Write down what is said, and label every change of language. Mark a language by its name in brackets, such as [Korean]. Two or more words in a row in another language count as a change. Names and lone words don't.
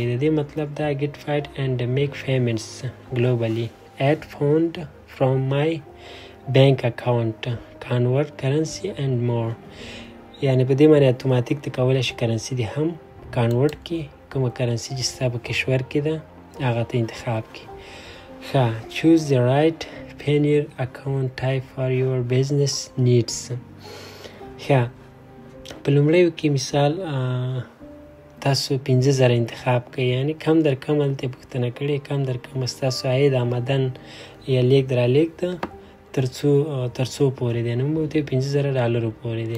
[Pashto] د دې مطلب دا [English] get paid and make payments globally add fund from my bank account convert currency and more. [Pashto] یعنی په دې باندې اتوماتیک ته کولی شي کرنسي دې هم کنورټ کړي، کومه کرنسي چې ستا په کشور کې ده هغه ته انتخاب کړي. ښه، [English] choose the right Payoneer account type for your business needs. [Pashto] ښه، په لومړیو کې مثال تاسو 50,000 انتخاب کړئ، یعنی کم در کم هلته پوښتنه کړې کم در کم ستاسو عاید آمدن یا لیږد رالیږد ده تر څو پورې دی. نو موږ ورته $50,000 پورې دی.